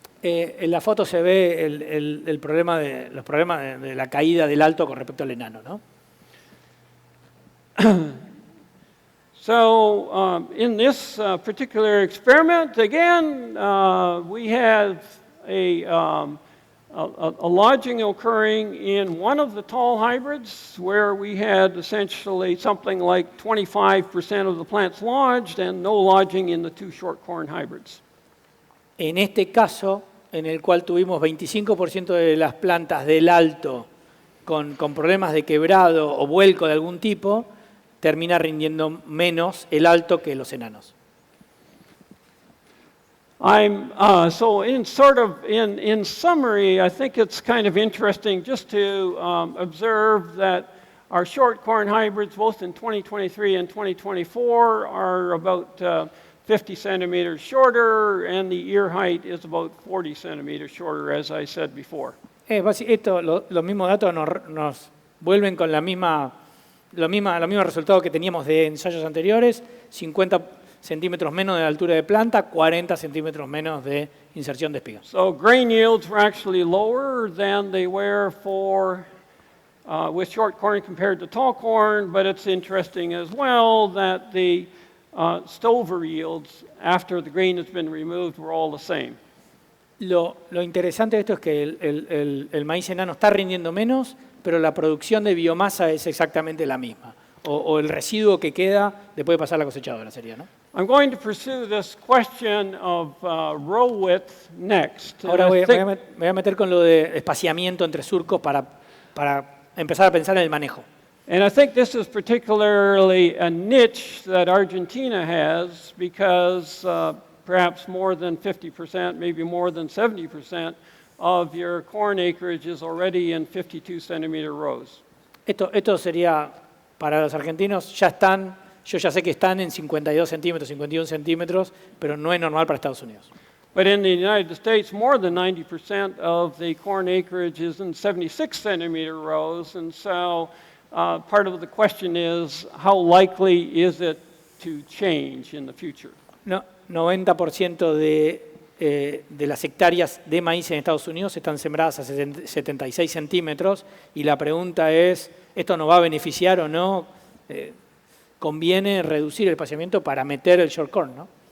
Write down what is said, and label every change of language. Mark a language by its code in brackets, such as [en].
[es] En la foto se ve los problemas de la caída del alto con respecto al enano, ¿no? [en] So in this particular experiment, again, we have a lodging occurring in one of the tall hybrids where we had essentially something like 25% of the plants lodged and no lodging in the 2 short corn hybrids. [es] En este caso, en el cual tuvimos 25% de las plantas del alto con problemas de quebrado o vuelco de algún tipo, termina rindiendo menos el alto que los enanos. [en] So in summary, I think it's kind of interesting just to observe that our short corn hybrids, both in 2023 and 2024, are about 50 centimeters shorter, and the ear height is about 40 centimeters shorter, as I said before. [es] Los mismos datos nos vuelven con los mismos resultados que teníamos de ensayos anteriores, 50 centímetros menos de altura de planta, 40 centímetros menos de inserción de espigas. [en] So grain yields were actually lower than they were for with short corn compared to tall corn, but it's interesting as well that the stover yields after the grain has been removed were all the same. [es] Lo interesante de esto es que el maíz enano está rindiendo menos, pero la producción de biomasa es exactamente la misma, o el residuo que queda después de pasar la cosechadora sería, ¿no? [en] I'm going to pursue this question of row width next. [es] Ahora me voy a meter con lo de espaciamiento entre surcos para empezar a pensar en el manejo. [en] And I think this is particularly a niche that Argentina has because perhaps more than 50%, maybe more than 70% of your corn acreage is already in 52 centimeter rows. [es] Esto sería, para los argentinos, yo ya sé que están en 52 centímetros, 51 centímetros, pero no es normal para Estados Unidos. [en] But in the United States, more than 90% of the corn acreage is in 76 centimeter rows, and so part of the question is, how likely is it to change in the future? [es] 90% de las hectáreas de maíz en Estados Unidos están sembradas a 76 centímetros, y la pregunta es, ¿esto nos va a beneficiar o no? Conviene reducir el espaciamiento para meter el short corn, ¿no?